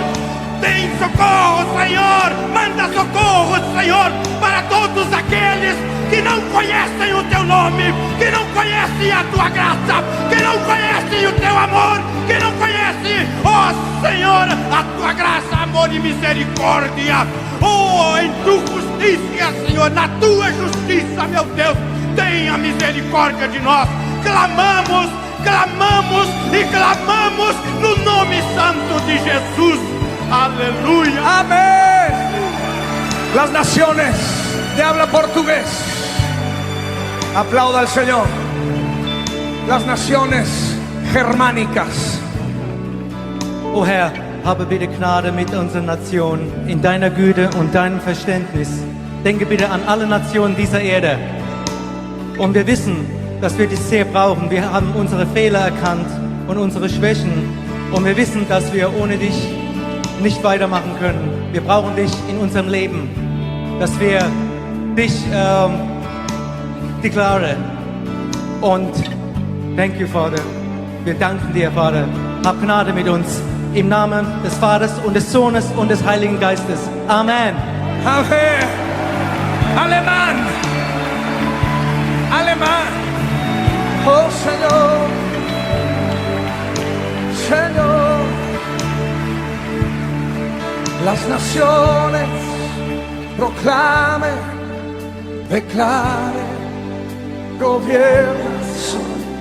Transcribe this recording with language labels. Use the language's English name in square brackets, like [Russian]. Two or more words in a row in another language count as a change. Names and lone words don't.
[Portuguese] Tem socorro, Senhor, manda socorro, Senhor, para todos aqueles que não conhecem o Teu nome, que não conhecem a Tua graça, que não conhecem o Teu amor, que não conhecem, ó Senhor, a Tua graça, amor e misericórdia. Oh, em Tua justiça, Senhor, na Tua justiça, meu Deus, tenha misericórdia de nós. Clamamos, clamamos e clamamos no nome santo de Jesus. [Spanish] Aleluya. Amén. Las naciones de habla portugués. Aplauda al Señor. Las naciones germánicas. [German] O Herr, habe bitte Gnade mit unseren Nationen in deiner Güte und deinem Verständnis. Denke bitte an alle Nationen dieser Erde. Und wir wissen, dass wir dich sehr brauchen. Wir haben unsere Fehler erkannt und unsere Schwächen. Und wir wissen, dass wir ohne dich nicht weitermachen können. Wir brauchen dich in unserem Leben, dass wir dich deklarieren. [English] Und thank you, [German] Vater. Wir danken dir, Vater. Hab Gnade mit uns. Im Namen des Vaters und des Sohnes und des Heiligen Geistes. Amen. [Spanish] Amen. Alemán. Alemán. Oh, Señor. Señor. las naciones proclamen, declaren, gobiernas hoy.